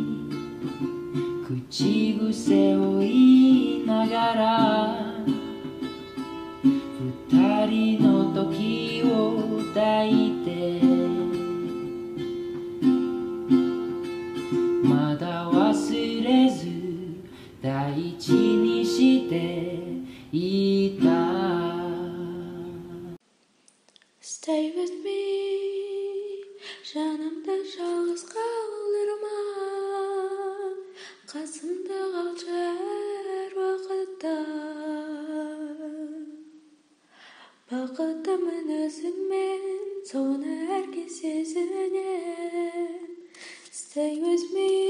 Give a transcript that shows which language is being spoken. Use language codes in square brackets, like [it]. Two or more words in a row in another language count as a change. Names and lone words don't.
[ja] 口癖を言いながら二人の時を抱いてまだ忘れず大事にしていた [en] Stay with me [kk] жанымда жалғыз қалыр ма қасымда қалшы әр уақытта бақыттымын өзіңмен соны әркез сезінем [en] Stay with me